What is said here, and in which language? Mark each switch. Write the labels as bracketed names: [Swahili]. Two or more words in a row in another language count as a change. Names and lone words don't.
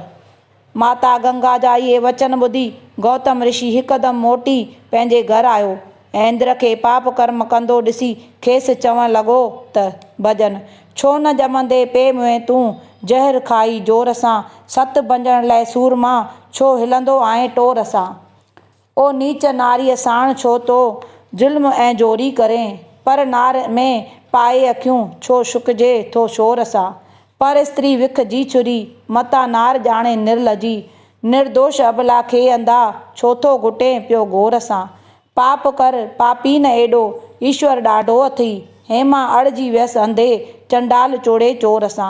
[Sindhi] माता गंगा जा इहे वचन ॿुधी गौतम ऋषि हिकदमि मोटी पंहिंजे घर आयो ऐं इंद्र खे पाप कर्म कंदो ॾिसी खेसि चवणु लॻो त भॼन, छो न ॼमंदे पे में तूं ज़हर खाई जोर सां, सत भंजण लाइ सूरमा छो हिलंदो आहीं टोर सां। ओ नीच नारीअ साण छो तो ज़ुल्म ऐं जोरी करें, पर नार में पाए अखियूं छो शुकजे थो शोर सां। पर स्त्री विख जी छुरी, मता नार ॼाणे निर्लजी, निर्दोष अबला खे अंधा छो थो घुटे पियो गोर सां। पाप कर पापी न एॾो, ईश्वर ॾाढो अथई, हेमा अड़जी वियसि अंधे चंडाल चोड़े चोर सां।